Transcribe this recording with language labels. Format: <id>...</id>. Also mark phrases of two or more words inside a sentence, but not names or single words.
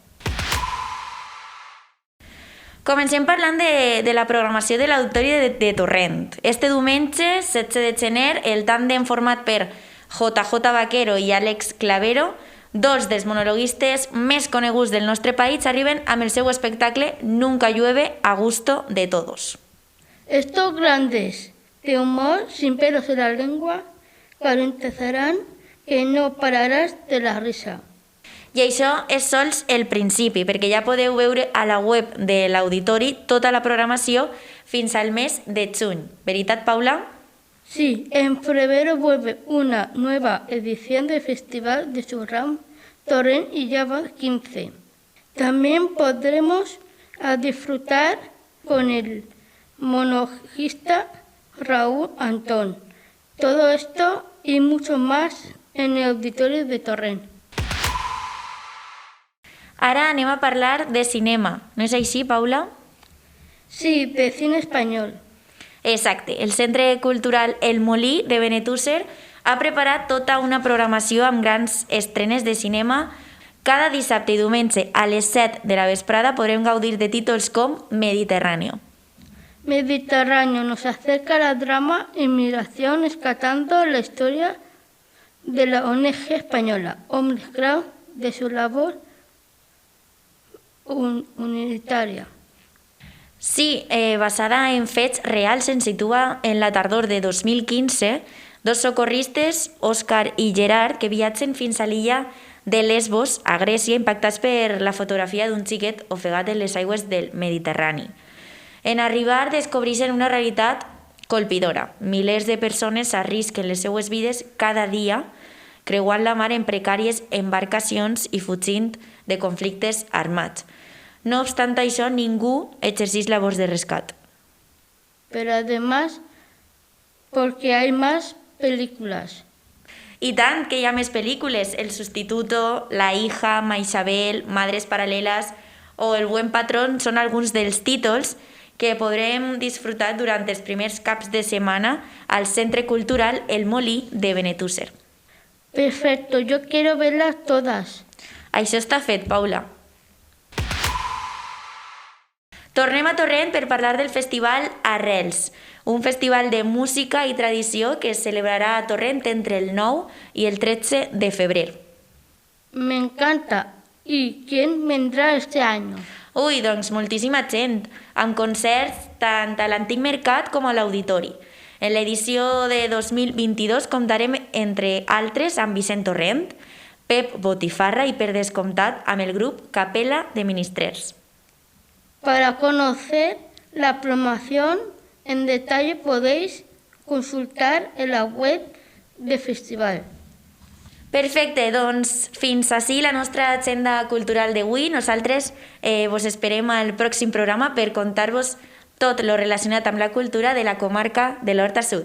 <ca>Comencem parlant de la programació de l'Auditori de Torrent. Este diumenge, 16 de gener, el tàndem format per JJ Vaquero i Àlex Clavero, dos dels monologuistes més coneguts del nostre país, arriben amb el seu espectacle Nunca llueve a gusto de todos.</ca> <es>Estos grandes de humor sin pelos en la lengua garantizarán que no pararás de la risa.</es> <ca>I això és sols el principi, perquè ja podeu veure a la web de l'Auditori tota la programació fins al mes de juny. Veritat, Paula?</ca> <es>Sí, en febrero vuelve una nueva edición del Festival de Surram Torrent y ya va 15. También podremos disfrutar con el monologuista Raúl Antón. Todo esto y mucho más en el Auditorio de Torrent.</es> <ca>Ara anem a parlar de cinema. No és així, Paula?</ca> <es>Sí, de cine espanyol.</es> <ca>Exacte. El Centre Cultural El Molí de Benetússer ha preparat tota una programació amb grans estrenes de cinema. Cada dissabte i diumenge a les 7 de la vesprada podrem gaudir de títols com Mediterráneo.</ca> <es>Mediterráneo nos acerca al drama Inmigración, rescatando la historia de la ONG española, Hombres Crowd, de su labor humanitaria.</es> <ca>Sí, basada en fets reals, se situa en la tardor de 2015, dos socorristes, Òscar i Gerard, que viatgen fins a l'illa de Lesbos, a Grècia, impactats per la fotografia d'un xiquet ofegat en les aigües del Mediterrani. En arribar descobreixen una realitat colpidora. Milers de persones arrisquen les seues vides cada dia creuant la mar en precàries embarcacions i fugint de conflictes armats. No obstant això, ningú exerceix labors de rescat.</ca> <es>Pero además, porque hay más películas.</es> <ca>I tant, que hi ha més pel·lícules. El Sustituto, La hija, Maisabel, Madres paralelas o El buen patrón són alguns dels títols que podrem disfrutar durant els primers caps de setmana al Centre Cultural El Molí de Benetússer.</ca> <es>Perfecto, yo quiero verlas todas.</es> <ca>Això està fet, Paula. Tornem a Torrent per parlar del festival Arrels, un festival de música i tradició que es celebrarà a Torrent entre el 9 i el 13 de febrer.</ca> <es>Me encanta. ¿Y quién vendrá este año?</es> <ca>Ui, doncs moltíssima gent, amb concerts tant a l'Antic Mercat com a l'Auditori. En l'edició de 2022 comptarem, entre altres, amb Vicent Torrent, Pep Botifarra i, per descomptat, amb el grup Capella de Ministrers.</ca> <es>Para conocer la programación en detalle podéis consultar en la web del festival.</es> <ca>Perfecte, doncs fins ací la nostra agenda cultural d'avui. Nosaltres vos esperem al pròxim programa per contar-vos tot lo relacionat amb la cultura de la comarca de l'Horta Sud.</ca>